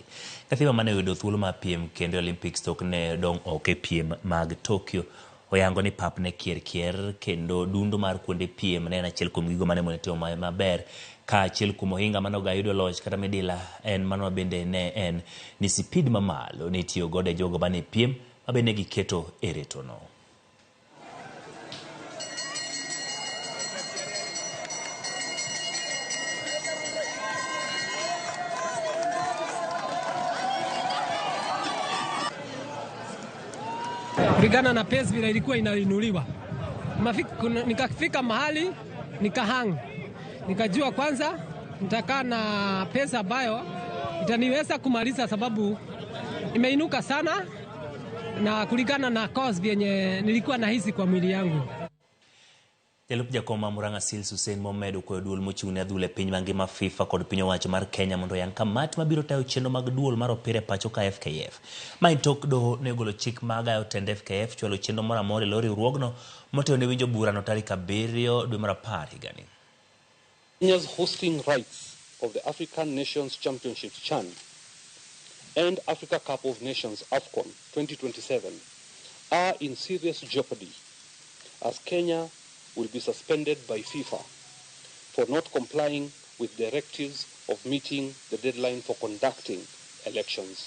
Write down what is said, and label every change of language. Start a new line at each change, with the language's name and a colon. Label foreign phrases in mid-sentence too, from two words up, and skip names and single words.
Luo (Kenya and Tanzania): Gathimba mane oyudo thuolo mar piem kendo Olympics tok ne dong' ok e piem mag Tokyo oyango ni pap ne kier kendo dundo mar kuonde piem ne en achiel kuom gigo mane monetimo maber ka achiel kuom ohinga mano ga yudo loch kata medila en mano bende ne en ni speed mamalo ne tiyo godo e jogo mane piem mabende giketo e reto no.
Swahili: Kulingana na pace vile ilikuwa inainuliwa. Nikafika mahali nikahang. Nikajua kwanza nitakaa na pesa ambayo itaniweza kumaliza sababu imeinuka sana na kulingana na cause vyenye nilikuwa nahisi kwa mwili yangu.
Luo (Kenya and Tanzania): Jalup jakoma Murang'a Seals Hussein Mohamed ko duol mochung'ne adhula piny mangima FIFA kod piny owacho mar Kenya mondo yang kamati mabiro tayo chenro mag duol mar opira pacho ka FKF. Mai tok doho ne golo chik magayo tend FKF chwalo chenro moro amora e riwruogno moteo ne winjo burano tarik 7 dwe mar 10 higani.
English: Kenya's hosting rights of the African Nations Championship CHAN and Africa Cup of Nations AFCON 2027 are in serious jeopardy as Kenya will be suspended by FIFA for not complying with directives of meeting the deadline for conducting elections.